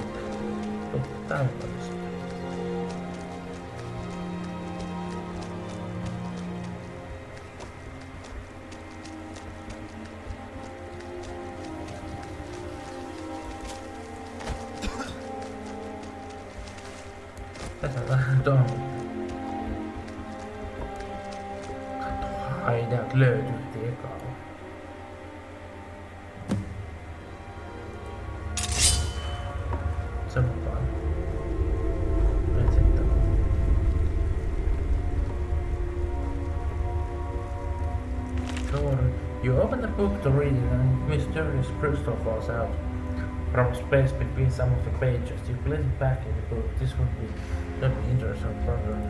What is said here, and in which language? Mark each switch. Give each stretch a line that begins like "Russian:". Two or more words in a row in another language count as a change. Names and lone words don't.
Finnish: Tämmöistä. Tässä on vähän tuon. Katsotaan, ideat löytyy ekalla. Se mukaan. Nyt sitten.
English: Story. You open the book to read it and mysterious crystal falls out from space between some of the pages. You place it back in the book. This would be not interesting program.